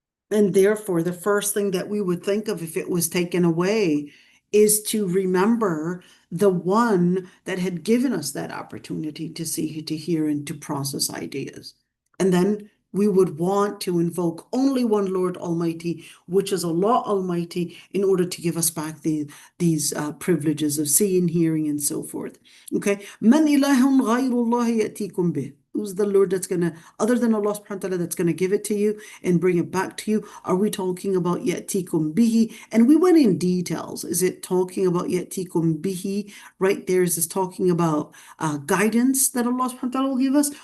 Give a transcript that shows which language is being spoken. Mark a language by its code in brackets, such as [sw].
[en] And therefore, the first thing that we would think of if it was taken away is to remember the one that had given us that opportunity to see, to hear, and to process ideas. And then we would want to invoke only one Lord Almighty, which is Allah Almighty, in order to give us back these privileges of seeing, hearing, and so forth. Okay. [ar] من إله غير الله يأتيكم به. [en] Who's the Lord that's going to, other than Allah subhanahu wa ta'ala, that's going to give it to you and bring it back to you? Are we talking about [ar] ya'tikum bihi? [en] And we went in details. Is it talking about [ar] ya'tikum bihi [en] right there? Is this talking about guidance that Allah subhanahu wa ta'ala will give us?